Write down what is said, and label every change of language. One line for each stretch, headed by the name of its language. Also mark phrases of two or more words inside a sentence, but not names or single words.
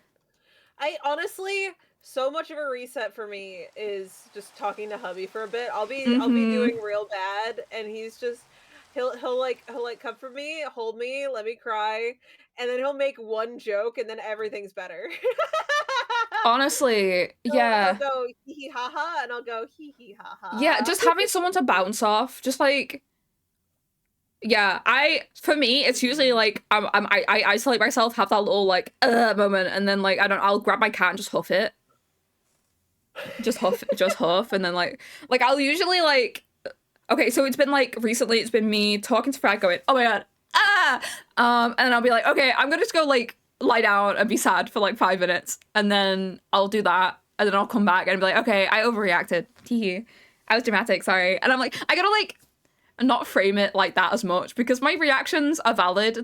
English: I honestly, so much of a reset for me is just talking to hubby for a bit. I'll be doing real bad, and he'll comfort me, hold me, let me cry, and then he'll make one joke, and then everything's better. Honestly, yeah. He'll go hee hee ha ha, and I'll go hee hee ha ha. Yeah, just having someone to bounce off, just like Yeah, for me, it's usually like I isolate myself, have that little like moment, and then like I'll grab my cat and just huff it, just huff, and then like I'll usually like, okay, so it's been like recently, it's been me talking to Fred, going, oh my god, and I'll be like, okay, I'm gonna just go like lie down and be sad for like 5 minutes, and then I'll do that, and then I'll come back and be like, okay, I overreacted, hee, I was dramatic, sorry, and I'm like, I gotta like not frame it like that as much, because my reactions are valid.